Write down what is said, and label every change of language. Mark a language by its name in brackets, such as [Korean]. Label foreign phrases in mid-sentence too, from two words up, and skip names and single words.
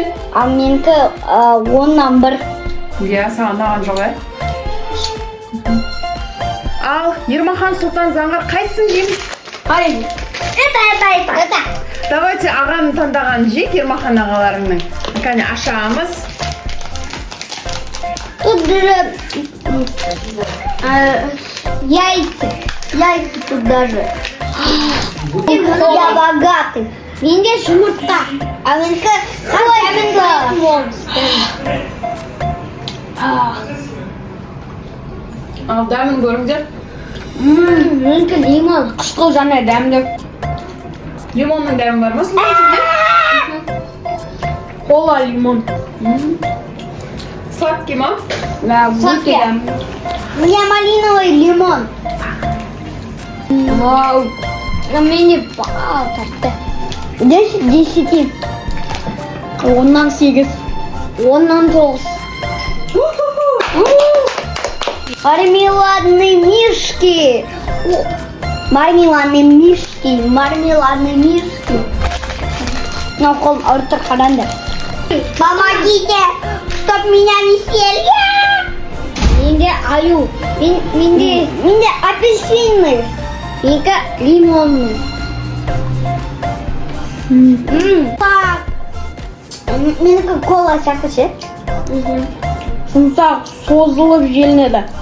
[Kazakh] Ал менікі 10-нан 1. Иә, саған ұнаған жоқ, иә? Ал Ермахан Сұлтан Заңғар қайсысын жейміз? Қарай. [Russian] Это. [Kazakh] Давайте ағаның таңдаған жейік, Ермахан ағаларыңның. Кәне ашамыз. [Russian] Тут даже яйца. Яйца тут даже. Я богатый. [Kazakh] Менде жұмыртқа. А менікі Ал дәмін көріңдер. менікі лимон. Қышқыл және дәмді. Лимонның дәмі бар ма сонда сенде? Кола лимон. Сладкий ма? Да, өте [Russian] Сладкий. [Kazakh] дәмді. [Russian] У меня малиновый лимон. Вау. [Kazakh] Менде тартты. 10-10. 10-нан 8. 10-нан 9. [Russian] Мармеладные мишки. Мармеладные мишки. [Kazakh] Но қол ұртыр қаранды. [Russian] Помогите, чтоб меня не съели. [Kazakh] Менде аю. Менде апельсинный. Менде лимонный. Так. Менікі кола сияқты ше. Жұмсақ созылып желінеді.